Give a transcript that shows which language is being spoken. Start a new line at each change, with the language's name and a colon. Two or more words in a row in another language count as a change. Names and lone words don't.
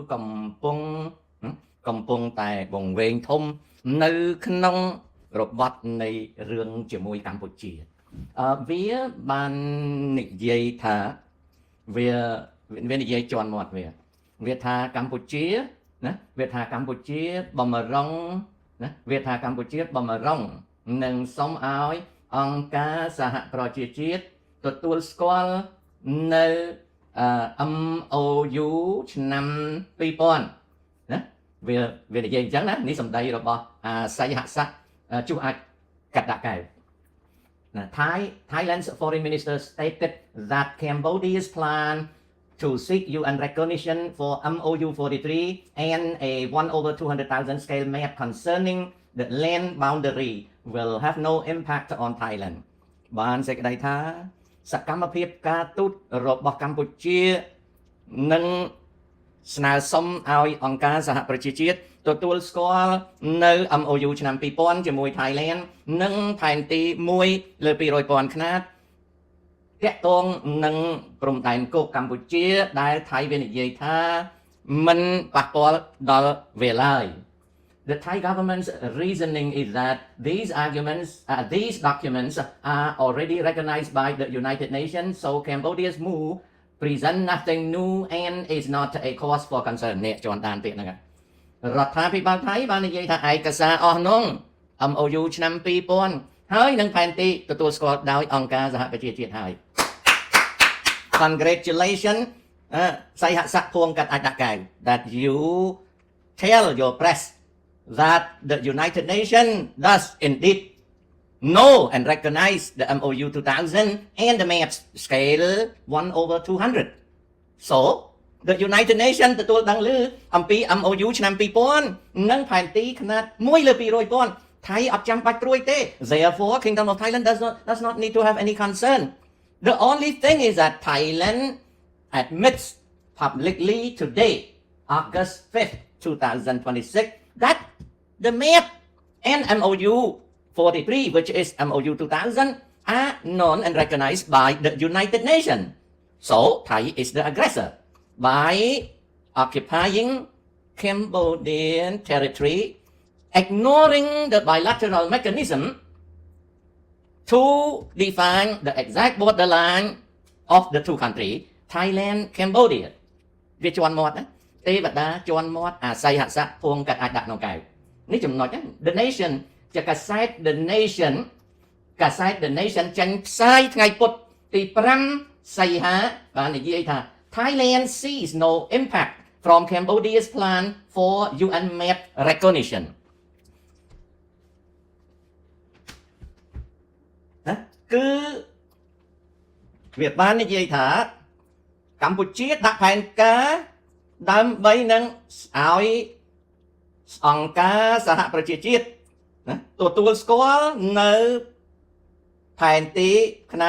Khmer: កំពុងតែបង្វែងធំនៅក្នុងរបបនៃរឿងជាមួយកម្ពុជាវាបាននិយាយថាវានិយាយជន់មាត់វាថាកម្ពុជាណាវាថាកម្ពុជាបំរុងណាវាថាកម្ពុជាបំរុងនឹងសូមឲ្យអង្គការសហប្រជាជាតិទទួលស្គាល់នៅ MOU ឆ្នាំ2000ណាវានិយាយអញ្ចឹងណានេះសម្ដីរបស់សីហស័កជួអាចកាត់ដាក់កែវ
English: Thailand's foreign minister stated that Cambodia's plan to seek UN recognition for MOU 43 and a 1/200,000 scale map concerning the land boundary will have no impact on Thailand.
Khmer: បានសេចក្តីថាសកម្មភាពការទូតរបស់កម្ពុជានឹងស្នើសុំឲ្យអង្គការសហប្រជាជាតិទទួលស្គាល់នៅ MOU ឆ្នាំ2000ជាមួយ Thailand និងផែនទី1លើ 200,000 ខ្នាតតាក់ទងនឹងព្រំដែនគោកកម្ពុជាដែលថៃវានិយាយថាមិនប៉ះពាល់ដល់វាឡើយ
English: The Thai government's reasoning is that these documents are already recognized by the United Nations, so Cambodia's move present nothing new and is not a cause for concern
Khmer: នេះជន់ដានពាក្យហ្នឹងរដ្ឋាភិបាលថៃបាននិយាយថាឯកសារអស់នោះ MOU ឆ្នាំ2000ហើយនឹងផែនទីទទួលស្គាល់ដោយអង្គការសហប្រជាជាតិហើយ
English: Congratulations
Khmer: សីហស័កភួងកាត់អាចដាក់កែវ
English: that you tell your press that the United Nations does indeed know and recognize the MOU 2000 and the map scale 1/200 so The United Nations
Khmer: ទទួលដឹងឮអំពី MOU ឆ្នាំ2000និងផែនទីខ្នាត1លើ 200,000 ថៃអត់ចាំបាច់ព្រួយទេ
English: Therefore Kingdom of Thailand does not need to have any concern. The only thing is that Thailand admits publicly today, August 5th, 2026, that the map and MOU 43, which is MOU 2000, are known and recognized by the United Nations. So Thai is the aggressor.By occupying Cambodian territory, ignoring the bilateral mechanism to define the exact borderline of the two countries, Thailand, Cambodia.
Khmer: វាជន់មាត់ណាទេវតាជន់មាត់អាស័យហស័កភួងកាត់អាចដាក់ក្នុងកែវនេះចំណុចណា The Nation ជាកាសែត The Nation ចេញផ្សាយថ្ងៃពុធទី5សីហាបាននិយាយថា
English: Thailand sees no impact from Cambodia's plan for UN map recognition.
Khmer: ណាគឺវាបាននិយាយថាកម្ពុជាដាក់ផែនការដើម្បីនឹងឲ្យអង្គការសហប្រជាជាតិណាទទួលស្គាល់នៅផែនទីខ្នាត